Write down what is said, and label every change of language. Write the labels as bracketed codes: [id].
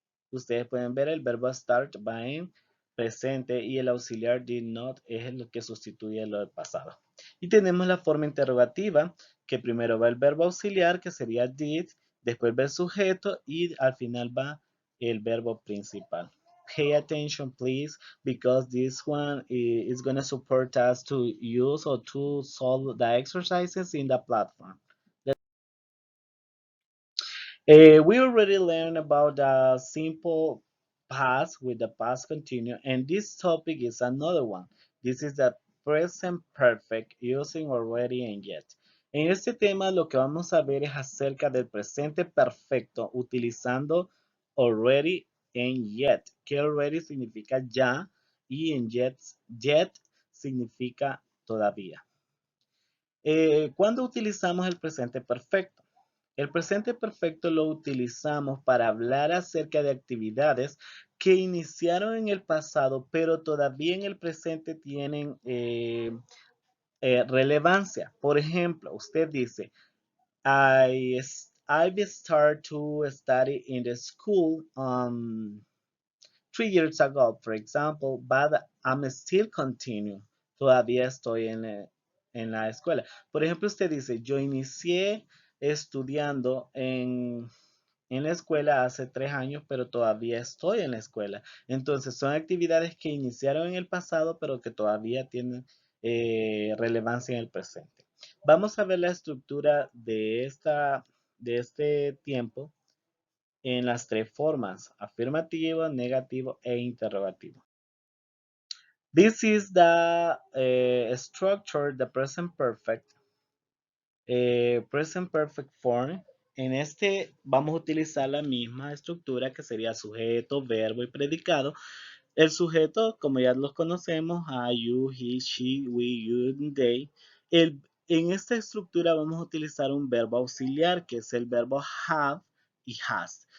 [es] Ustedes pueden ver el verbo start va en presente y el auxiliar did not es lo que sustituye lo del pasado. Y tenemos la forma interrogativa, que primero va el verbo auxiliar, que sería did, después va el sujeto y al final va el verbo principal. [en] Pay attention, please, because this one is going to support us to use or to solve the exercises in the platform. We already learned about the simple past with the past continuous, and this topic is another one. This is the present perfect using already and yet. [es] En este tema lo que vamos a ver es acerca del presente perfecto utilizando already and yet, que already significa ya y en yet significa todavía. ¿Cuándo utilizamos el presente perfecto? El presente perfecto lo utilizamos para hablar acerca de actividades que iniciaron en el pasado, pero todavía en el presente tienen relevancia. Por ejemplo, usted dice, [en] I've started to study in the school 3 years ago, for example, but I'm still continuing. [es] Todavía estoy en la escuela. Por ejemplo, usted dice, yo inicié estudiando en la escuela hace 3 años, pero todavía estoy en la escuela. Entonces, son actividades que iniciaron en el pasado, pero que todavía tienen relevancia en el presente. Vamos a ver la estructura de este tiempo en las 3 formas: afirmativo, negativo e interrogativo. [en] This is the structure, the present perfect form. [es] En este vamos a utilizar la misma estructura, que sería sujeto, verbo y predicado. El sujeto, como ya los conocemos, I, you, he, she, we, you, they. En esta estructura vamos a utilizar un verbo auxiliar, que es el verbo have y has.